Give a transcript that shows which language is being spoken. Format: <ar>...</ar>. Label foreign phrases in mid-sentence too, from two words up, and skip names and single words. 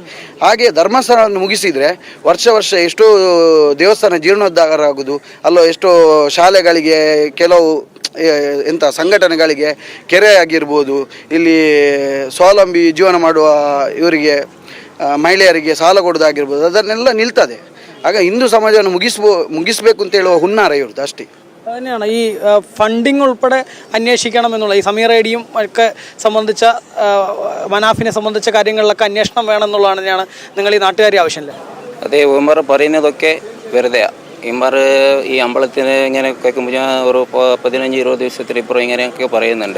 <kn>ಹಾಗೆ ಧರ್ಮಸ್ಥಳವನ್ನು ಮುಗಿಸಿದರೆ ವರ್ಷ ಎಷ್ಟೋ ದೇವಸ್ಥಾನ ಜೀರ್ಣೋದ್ಧಾರ ಆಗೋದು, ಅಲ್ಲೋ ಎಷ್ಟೋ ಶಾಲೆಗಳಿಗೆ, ಕೆಲವು ಎಂಥ ಸಂಘಟನೆಗಳಿಗೆ, ಕೆರೆ ಆಗಿರ್ಬೋದು, ಇಲ್ಲಿ ಸ್ವಾವಲಂಬಿ ಜೀವನ ಮಾಡುವ ಇವರಿಗೆ ಮಹಿಳೆಯರಿಗೆ ಸಾಲ ಕೊಡೋದಾಗಿರ್ಬೋದು ಅದನ್ನೆಲ್ಲ ನಿಲ್ತದೆ. ಆಗ ಹಿಂದೂ ಸಮಾಜವನ್ನು ಮುಗಿಸಬೇಕು ಅಂತ ಹೇಳುವ ಹುನ್ನಾರ ಇವ್ರದ್ದು ಅಷ್ಟೇ.</kn> <ml>അതുതന്നെയാണ് ഈ ഫണ്ടിങ് ഉൾപ്പെടെ അന്വേഷിക്കണം എന്നുള്ള ഈ സമീർ ഐഡിയും ഒക്കെ സംബന്ധിച്ച മനാഫിനെ സംബന്ധിച്ച കാര്യങ്ങളിലൊക്കെ അന്വേഷണം വേണമെന്നുള്ളതാണ് നിങ്ങൾ ഈ നാട്ടുകാരി ആവശ്യമില്ല. അതെ, ഇവന്മാർ പറയുന്നതൊക്കെ വെറുതെയാണ്. ഇവന്മാർ ഈ അമ്പലത്തിന് ഇങ്ങനെ കേൾക്കുമ്പോൾ ഞാൻ ഒരു 15-20 ദിവസത്തിലിപ്പുറം ഇങ്ങനെയൊക്കെ പറയുന്നുണ്ട്.</ml>